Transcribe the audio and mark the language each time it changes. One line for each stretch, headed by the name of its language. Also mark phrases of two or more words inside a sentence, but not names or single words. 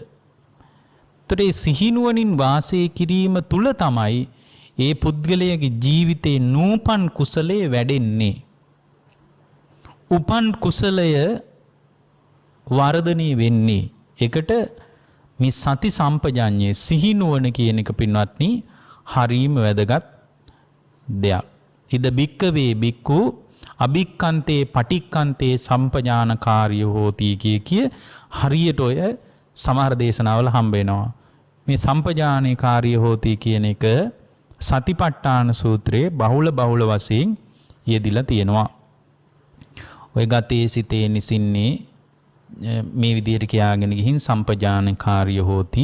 Sinhala: ඒතකොට මේ සිහි නුවණින් වාසය කිරීම තුල තමයි ඒ පුද්ගලයාගේ ජීවිතේ නූපන් කුසලයේ වැඩෙන්නේ. උපන් කුසලය වර්ධනය වෙන්නේ. ඒකට මේ
Pali: සති සම්පජඤ්ඤේ
Sinhala: සිහි නුවණ කියන එක පින්වත්නි හරීම වැදගත් දෙයක්.
Pali: ඉද බික්කවේ බික්ඛු අභික්ඛන්තේ පටික්ඛන්තේ සම්පජානකාරිය හෝති
Sinhala: කිය හරියට ඔය සමහර දේශනාවල හම්බ වෙනවා. මේ
Pali: සම්පජානකාරිය හෝති
Sinhala: කියන එක සතිපට්ඨාන සූත්‍රයේ බහුල වශයෙන් යෙදිලා තියෙනවා. ඔය ගතේ සිතේ නිසින්නේ මේ විදිහට කියාගෙන ගිහින්
Pali: සම්පජානකාරිය හෝති.